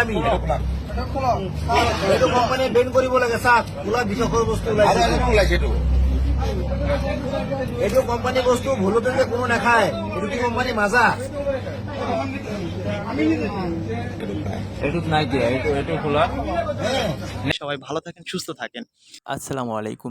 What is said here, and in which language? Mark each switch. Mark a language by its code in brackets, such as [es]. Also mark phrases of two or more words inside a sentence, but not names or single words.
[as] আমি এইটো কোম্পানীয়ে বেন কৰিব লাগে। চাওক ওলা বিষৰ বস্তু ওলাইছে, এইটো কোম্পানী বস্তু ভুলতে যে কোনো নাখায়। এইটো কি কোম্পানী মাজা? এইটোত নাই দিয়া, এইটো খোলা। [bn] সবাই ভালো থাকেন, সুস্থ থাকেন। [ar] السلام عليكم.